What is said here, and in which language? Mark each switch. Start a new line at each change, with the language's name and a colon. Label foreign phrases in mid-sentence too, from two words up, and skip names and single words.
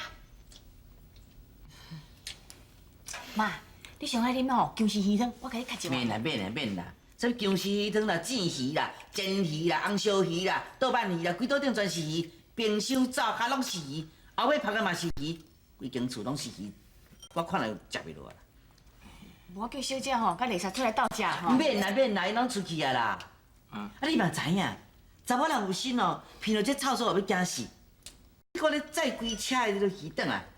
Min Nan Chinese: 妈，你上爱啉吼姜丝鱼汤，我甲你较一碗。免啦，什么姜丝鱼汤啦、煎鱼啦、煎鱼啦、红烧鱼啦、豆瓣鱼啦，规桌顶全是鱼，冰箱灶骹拢是鱼，后尾晒个嘛是鱼，规间厝拢是鱼，我看了食袂落啦。我叫小姐吼，甲丽莎出来斗食吼。免啦，因拢出去啊啦。啊，你嘛知影，查某人有心哦，闻到这臭臭也要惊死。你看你载规车的迄个鱼转来。